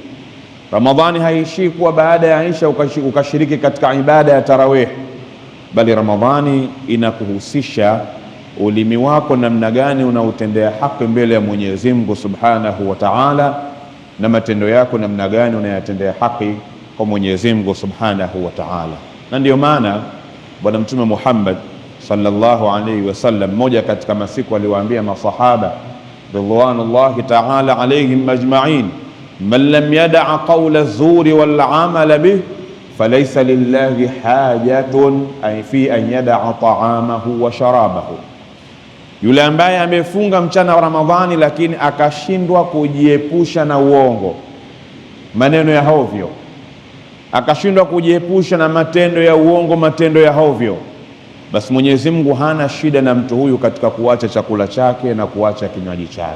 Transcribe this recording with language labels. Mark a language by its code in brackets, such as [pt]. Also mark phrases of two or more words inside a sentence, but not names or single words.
[sw] Ramadhani haiishii kuwa baada ya Isha ukashiriki katika ibada ya tarawih, bali Ramadhani inakuhusisha ulimi wako namna gani unautendea haki mbele ya Mwenyezi Mungu [ar] سبحانه وتعالى, [sw] na matendo yako namna gani unayatendea haki kwa Mwenyezi Mungu [ar] سبحانه وتعالى. [sw] Na ndio maana Bwana Mtume Muhammad [ar] صلى الله عليه وسلم [sw] moja katika masiku aliwaambia masahaba [ar] رضوان الله تعالى عليهم أجمعين من لم يدع قول الزور والعمل به فليس لله حاجة أي في أن يدع طعامه وشرابه. [sw] Yule ambaye amefunga mchana wa Ramadhani lakini akashindwa kujiepusha na uongo, maneno ya hovyo, akashindwa kujiepusha na matendo ya uongo, matendo ya hovyo, basi Mwenyezi Mungu hana shida na mtu huyu katika kuacha chakula chake na kuacha kinywaji chake.